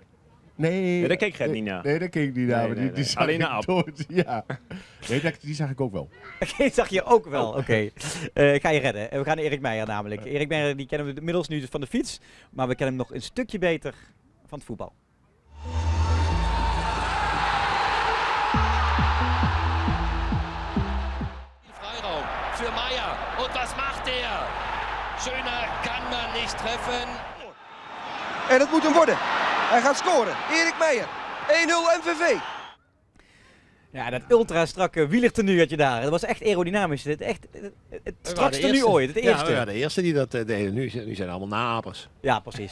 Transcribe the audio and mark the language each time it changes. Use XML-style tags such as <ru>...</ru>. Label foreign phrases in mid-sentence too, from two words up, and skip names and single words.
<nl>Nee, daar keek Gert niet naar. Nee, daar keek ik niet naar. Die zag alleen naar Ab. Ja. Nee, die zag ik ook wel. Die zag je ook wel, oké. Ik ga je redden. We gaan naar Erik Meijer namelijk. Erik Meijer die kennen we inmiddels nu van de fiets. Maar we kennen hem nog een stukje beter van het voetbal.</nl> <de>Freiraum für Meijer. Und was macht er? Schöner kann man nicht treffen.</de> <nl>En het moet hem worden. Hij gaat scoren. Erik Meijer. 1-0 MVV. Ja, dat ultra strakke wielertenu had je daar. Dat was echt aerodynamisch. Het strakste nu ooit. Het eerste. Ja, de eerste die dat deden. Nu zijn allemaal naapers. Ja, precies.</nl>